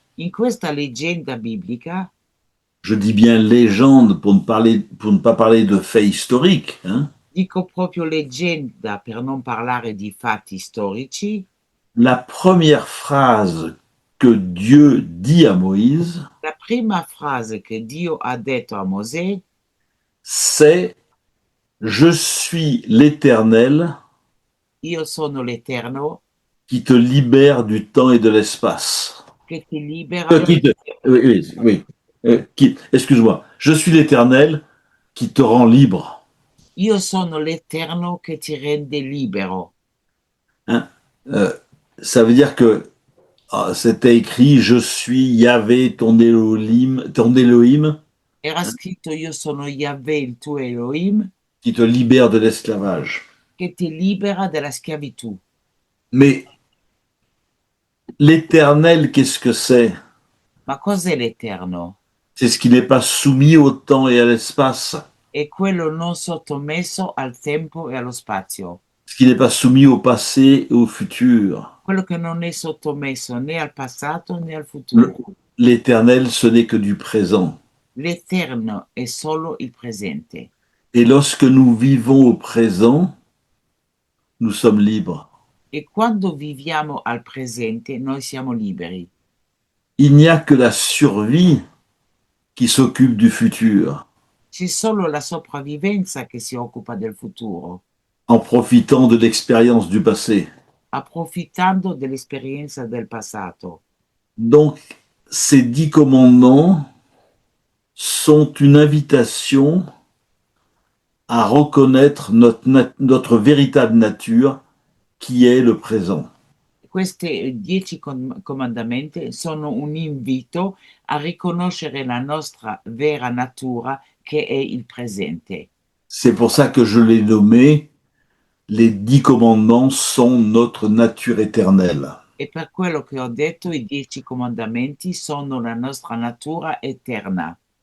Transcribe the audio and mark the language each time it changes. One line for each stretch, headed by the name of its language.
Italian: In questa leggenda biblica,
French: je dis bien légende pour ne pas parler de faits historiques, hein,
Italian: dico proprio leggenda per non parlare di fatti storici,
French: la première phrase que Dieu dit à Moïse,
Italian: la prima frase che Dio ha detto a Mosè
French: c'est Je suis l'Éternel
Italian: io sono l'Eterno
French: qui te libère du temps et de l'espace.
Italian: che ti libera,
French: Oui. Excuse-moi. Je suis l'Éternel qui te rend libre.
Italian: io sono l'Eterno che ti rende libero.
French: Hein? Ça veut dire que c'était écrit Je suis Yahvé, ton Elohim,
Italian: Era scritto io sono Yahweh, il tuo Elohim,
French: qui te libère de l'esclavage.
Italian: che ti libera dalla schiavitù.
French: Mais l'éternel, qu'est-ce que c'est?
Italian: Ma cos'è l'eterno?
French: C'est ce qui n'est pas soumis au temps et à l'espace,
Italian: È quello non sottomesso al tempo e allo spazio,
French: ce qui n'est pas soumis au passé et au futur.
Italian: quello che non è sottomesso né al passato né al
French: Le-
Italian: futuro.
French: L'éternel, ce n'est que du présent.
Italian: L'eterno è solo il presente.
French: Et lorsque nous vivons au présent, nous sommes libres.
Italian: E quando viviamo al presente noi siamo liberi.
French: Il n'y a que la survie qui s'occupe du futur,
Italian: C'è solo la sopravvivenza che si occupa del futuro,
French: en profitant de l'expérience du passé.
Italian: approfittando dell'esperienza del passato.
French: Donc, ces 10 commandements sont une invitation à reconnaître notre véritable nature qui est le présent.
Italian: Questi 10 comandamenti sono un invito a riconoscere la nostra vera natura che è il presente.
French: C'est pour ça que je l'ai nommé les 10 commandements sont notre nature éternelle.
Italian: E per quello che ho detto, i 10 comandamenti sono la nostra natura eterna.